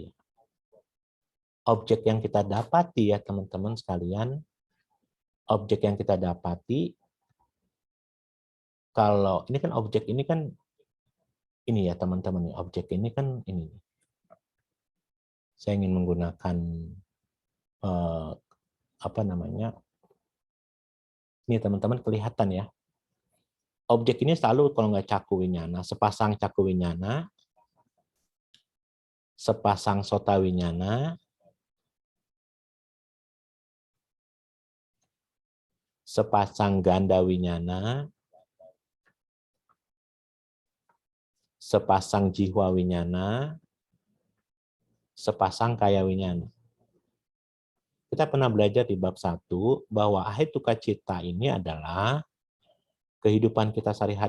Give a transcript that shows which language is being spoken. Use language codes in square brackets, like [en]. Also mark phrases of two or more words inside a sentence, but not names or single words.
[id] Objek yang kita dapati ya teman-teman sekalian, objek yang kita dapati, kalau ini kan objek ini kan, ini ya teman-teman, objek ini kan ini. Saya ingin menggunakan, ini teman-teman kelihatan ya. Objek ini selalu kalau nggak [pi] caku winyana, [id] sepasang [pi] caku winyana, [id] sepasang [pi] sota winyana, [id] sepasang [pi] ganda winyana, sepasang jiwa winyana, sepasang kaya winyana. [id] Kita pernah belajar di bab 1 bahwa [pi] ahetuka citta [id] ini adalah kehidupan kita sehari-hari.